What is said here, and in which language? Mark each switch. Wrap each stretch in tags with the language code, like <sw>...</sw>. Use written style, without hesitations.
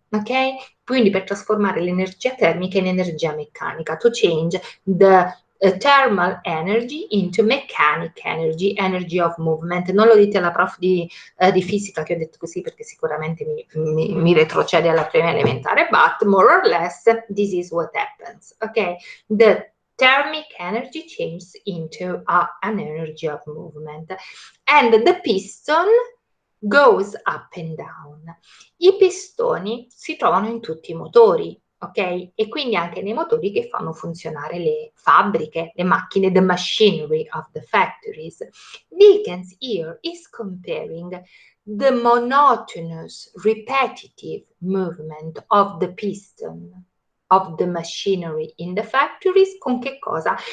<en>Ok?</en> <it>Quindi per trasformare l'energia termica in energia meccanica,</it> <en>to change the thermal energy into mechanic energy, energy of movement.</en> <it>Non lo dite alla prof di fisica che ho detto così perché sicuramente mi retrocede alla prima elementare,</it> <en>but more or less this is what happens. Ok? The thermic energy changes into an energy of movement. And the piston goes up and down.</en> <it>I pistoni si trovano in tutti i motori, ok? E quindi anche nei motori che fanno funzionare le fabbriche, le macchine,</it> <en>the machinery of the factories. Dickens here is comparing the monotonous, repetitive movement of the piston of the machinery in the factories</en> <it>con che cosa?</it>